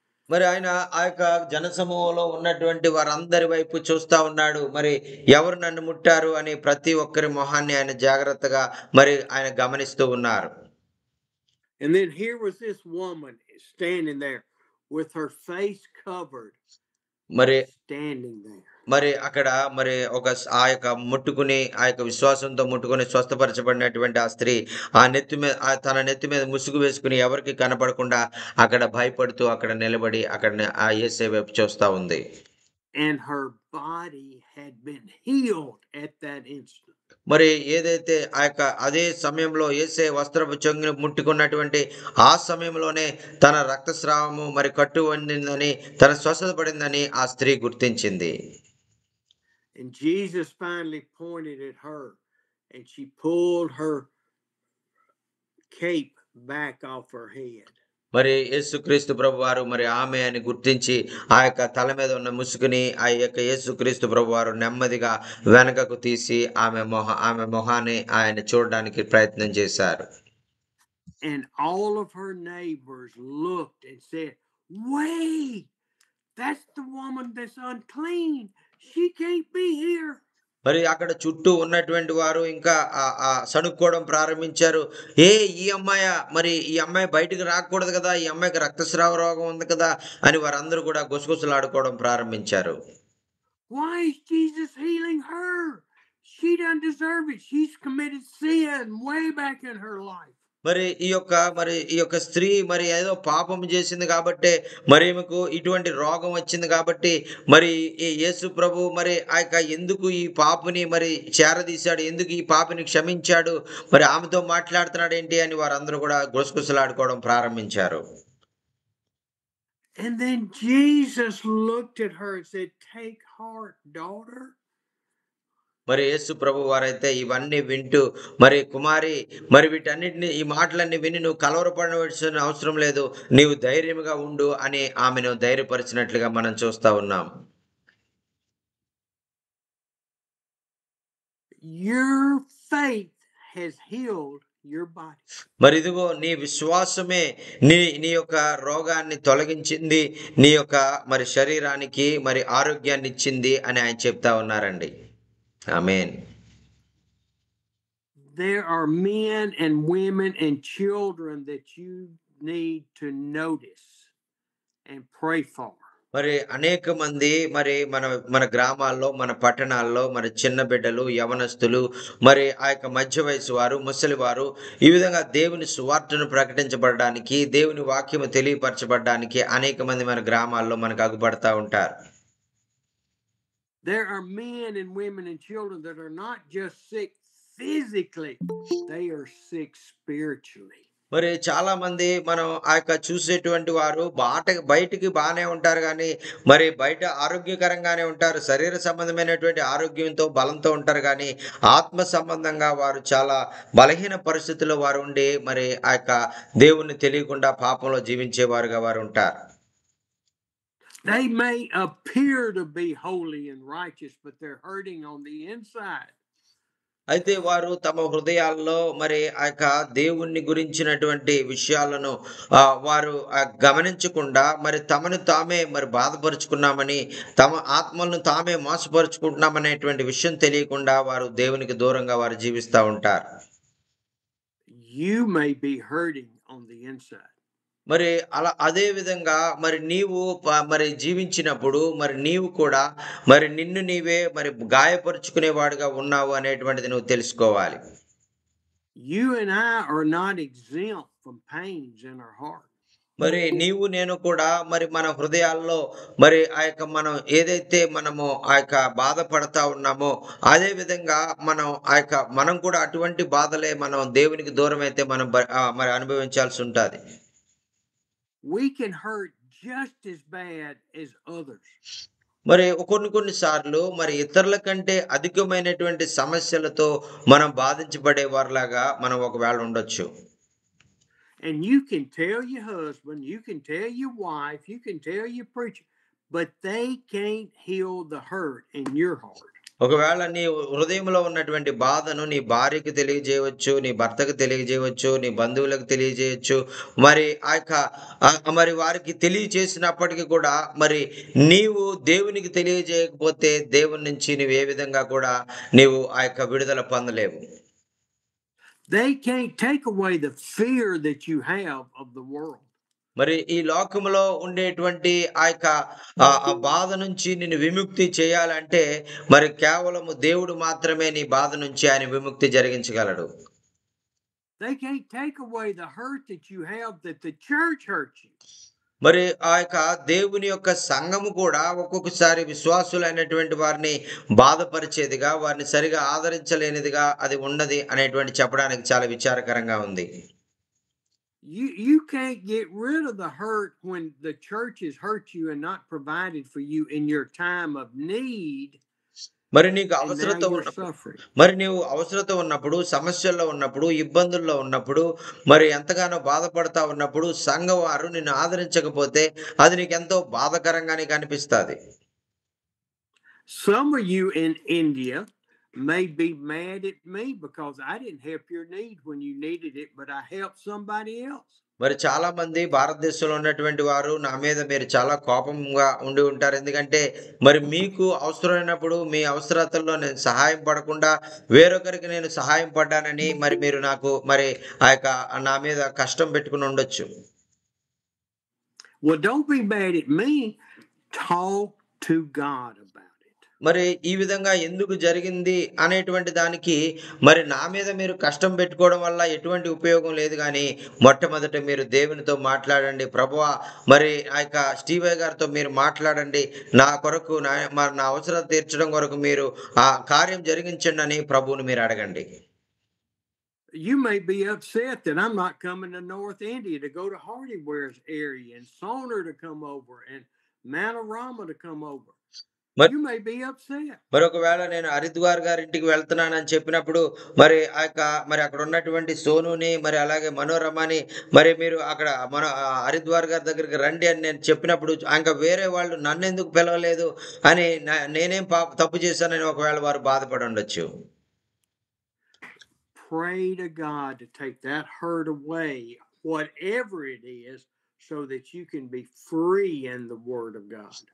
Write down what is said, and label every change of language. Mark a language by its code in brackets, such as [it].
[te] మరి ఆయన ఆ యొక్క జనసమూహంలో ఉన్నటువంటి వారందరి వైపు చూస్తా ఉన్నాడు. మరి ఎవరు నన్ను ముట్టారు అని ప్రతి ఒక్కరి మొహాన్ని ఆయన జాగ్రత్తగా మరి ఆయన గమనిస్తూ ఉన్నారు. [en] And then here was this woman standing there with her face covered, మరి standing there. [te] మరి అక్కడ మరి ఆ యొక్క ముట్టుకుని ఆ యొక్క విశ్వాసంతో ముట్టుకుని స్వస్థపరచబడినటువంటి ఆ స్త్రీ తన నెత్తి మీద ముసుగు వేసుకుని ఎవరికి కనపడకుండా అక్కడ భయపడుతూ అక్కడ నిలబడి అక్కడ ఆ యేసయ్య వైపు చూస్తా ఉంది. [en] And her body had been healed at that instant. [te] మరి ఏదైతే ఆ యొక్క అదే సమయంలో యేసయ్య వస్త్రపు చెంగును ముట్టుకున్నటువంటి ఆ సమయంలోనే తన రక్తస్రావము మరి కట్టు వండిందని, తన స్వస్థత పడిందని ఆ స్త్రీ గుర్తించింది. [en] And Jesus finally pointed at her and she pulled her cape back off her head. [te] మరి యేసుక్రీస్తు ప్రభువారు మరి ఆమె అని గుర్తించి ఆ యొక్క తల మీద ఉన్న ముసుగుని ఆ యొక్క యేసుక్రీస్తు ప్రభువారు నెమ్మదిగా వెనకకు తీసి ఆమె మొహాన్ని ఆయన చూడడానికి ప్రయత్నం చేశారు. [en] And all of her neighbors looked and said, "Wait, that's the woman that's unclean. She can't be here." [te] మరి అక్కడ చుట్టూ ఉన్నటువంటి వారు ఇంకా సణుక్కోవడం ప్రారంభించారు. ఈ అమ్మాయి బయటికి రాకూడదు కదా, ఈ అమ్మాయికి రక్తస్రావ రోగం ఉంది కదా అని వారందరూ కూడా గుసగుసలాడుకోవడం ప్రారంభించారు. [en] Why is Jesus healing her? She doesn't deserve it. She's committed sin way back in her life. [te] మరి ఈ యొక్క స్త్రీ మరి ఏదో పాపం చేసింది కాబట్టి మరి ఈమెకు ఇటువంటి రోగం వచ్చింది కాబట్టి మరి ఈ యేసు ప్రభు మరి ఆ యొక్క ఎందుకు ఈ పాపని మరి చేరదీశాడు, ఎందుకు ఈ పాపని క్షమించాడు, మరి ఆమెతో మాట్లాడుతున్నాడు ఏంటి అని వారందరూ కూడా గుసగుసలాడుకోవడం ప్రారంభించారు. [en] And then Jesus looked at her and said, "Take heart, daughter." [te] మరి యేసు ప్రభు వారైతే ఇవన్నీ వింటూ మరి కుమారి మరి వీటన్నిటిని ఈ మాటలన్నీ విని నువ్వు కలవరపడవలసిన అవసరం లేదు, నీవు ధైర్యంగా ఉండు అని ఆమెను ధైర్యపరిచినట్లుగా మనం చూస్తా ఉన్నాం. [en] Your faith has healed your body. [te] మరి ఇదిగో నీ విశ్వాసమే నీ యొక్క రోగాన్ని తొలగించింది, నీ యొక్క మరి శరీరానికి మరి ఆరోగ్యాన్ని ఇచ్చింది అని ఆయన చెప్తా ఉన్నారండి. [en] Amen. There are men and women and children that you need to notice and pray for. [te] మరి అనేక మంది మరి మన గ్రామాల్లో, మన పట్టణాల్లో మరి చిన్న బిడ్డలు, యవనస్తులు, మరి ఆ యొక్క మధ్య వయసు వారు, ముసలి వారు ఈ విధంగా దేవుని సువార్తను ప్రకటించబడడానికి, దేవుని వాక్యము తెలియపరచబడడానికి అనేక మంది మన గ్రామాల్లో మనకు అగుపడతా ఉంటారు. [en] There are men and women and children that are not just sick physically, they are sick spiritually. [te] మరి చాలా మంది మనం చూసేటువంటి వారు బయటికి బానే ఉంటారు గానీ, మరి బయట ఆరోగ్యకరంగానే ఉంటారు. శరీర సంబంధమైనటువంటి ఆరోగ్యంతో, బలంతో ఉంటారు గానీ, ఆత్మ సంబంధంగా వారు చాలా బలహీన పరిస్థితుల్లో వారు ఉండి, మరి దేవుణ్ణి తెలియకుండా పాపంలో జీవించేవారుగా వారుంటారు. [en] They may appear to be holy and righteous, but they're hurting on the inside. [te] అయితే వారు తమ హృదయాల్లో మరి దేవుణ్ణి గురించినటువంటి విషయాలను వారు గమనించకుండా మరి తమను తామే మరి బాధపరుచుకున్నామని, తమ ఆత్మలను తామే మోసపరుచుకుంటున్నామనేటువంటి విషయం తెలియకుండా వారు దేవునికి దూరంగా వారు జీవిస్తా ఉంటారు. [en] You may be hurting on the inside. [te] మరి అదే విధంగా మరి నీవు మరి జీవించినప్పుడు మరి నీవు కూడా మరి నిన్ను నీవే మరి గాయపరుచుకునేవాడుగా ఉన్నావు అనేటువంటిది నువ్వు తెలుసుకోవాలి. [en] You and I are not exempt from pains in our heart. [te] మరి నీవు నేను కూడా మరి మన హృదయాల్లో మరి మనం ఏదైతే మనము బాధపడతా ఉన్నామో అదే విధంగా మనం కూడా అటువంటి బాధలే మనం దేవునికి దూరం అయితే మనం మరి అనుభవించాల్సి ఉంటుంది. [en] We can hurt just as bad as others. [te] మరి కొన్ని సార్లు మరి ఇతరుల కంటే అధికమైనటువంటి సమస్యలతో మనం బాధించబడే వారిలాగా మనం ఒకవేళ ఉండొచ్చు. [en] And you can tell your husband, you can tell your wife, you can tell your preacher, but they can't heal the hurt in your heart. [te] ఒకవేళ నీ హృదయంలో ఉన్నటువంటి బాధను నీ భార్యకి తెలియజేయవచ్చు, నీ భర్తకు తెలియజేయవచ్చు, నీ బంధువులకు తెలియజేయవచ్చు. మరి మరి వారికి తెలియజేసినప్పటికీ కూడా మరి నీవు దేవునికి తెలియజేయకపోతే దేవుని నుంచి నువ్వు ఏ విధంగా కూడా నీవు విడుదల పొందలేవు. [en] They can't take away the fear that you have of the world. [te] మరి ఈ లోకములో ఉండేటువంటి బాధ నుంచి నిన్ను విముక్తి చేయాలంటే మరి కేవలము దేవుడు మాత్రమే నీ బాధ నుంచి ఆయన విముక్తి జరిగించగలడు. [en] They can't take away the hurt that you have that the church hurt you. [te] మరి దేవుని యొక్క సంఘము కూడా ఒక్కొక్కసారి విశ్వాసులైనటువంటి వారిని బాధపరిచేదిగా, వారిని సరిగా ఆదరించలేనిదిగా అది ఉన్నది అనేటువంటి చెప్పడానికి చాలా విచారకరంగా ఉంది. [en] You can't get rid of the hurt when the church has hurt you and not provided for you in your time of need. [te] మరి నీకు అవసరత ఉన్నప్పుడు మరి నీవు అవసరత ఉన్నప్పుడు, సమస్యల్లో ఉన్నప్పుడు, ఇబ్బందుల్లో ఉన్నప్పుడు, మరి ఎంతగానో బాధపడతా ఉన్నప్పుడు సంఘం వారు నిన్ను ఆదరించకపోతే అది నీకు ఎంతో బాధకరంగానే కనిపిస్తుంది. [en] Some of you in India may be mad at me because I didn't help your need when you needed it, but I helped somebody else. [te] మరి చాలా మంది భారతదేశంలో ఉన్నటువంటి వారు నా మీద మీరు చాలా కోపంగా ఉండి ఉంటారు. ఎందుకంటే మరి మీకు అవసరమైనప్పుడు మీ అవసరతల్లో నేను సహాయం పడకుండా వేరొకరికి నేను సహాయం పడ్డానని మరి మీరు నాకు మరి నా మీద కష్టం పెట్టుకుని ఉండొచ్చు. [en] Well, don't be mad at me. Talk to God about it. [te] మరి ఈ విధంగా ఎందుకు జరిగింది అనేటువంటి దానికి మరి నా మీద మీరు కష్టం పెట్టుకోవడం వల్ల ఎటువంటి ఉపయోగం లేదు. కానీ మొట్టమొదట మీరు దేవునితో మాట్లాడండి. ప్రభువా మరి స్టీవయ్య గారితో మీరు మాట్లాడండి, నా కొరకు నా అవసరం తీర్చడం కొరకు మీరు ఆ కార్యం జరిగించండి అని ప్రభువుని మీరు అడగండి. [en] You may be upset that I'm not coming to North India to go to Hardyware's area and Soner to come over and Manorama to come over. You may be upset. [te] మరి ఒకవేళ నేను హరిద్వార్ గారి ఇంటికి వెళ్తున్నానని చెప్పినప్పుడు మరి మరి అక్కడ ఉన్నటువంటి సోనుని మరి అలాగే మనోరమని మరి మీరు అక్కడ మన హరిద్వార్ గారి దగ్గరికి రండి అని నేను చెప్పినప్పుడు ఇంకా వేరే వాళ్ళు నన్ను ఎందుకు పిలవలేదు అని నేనేం తప్పు చేశానని ఒకవేళ వారు బాధపడి ఉండొచ్చు. [en] Pray to God to take that hurt away, whatever it is, so that you can be free in the Word of God.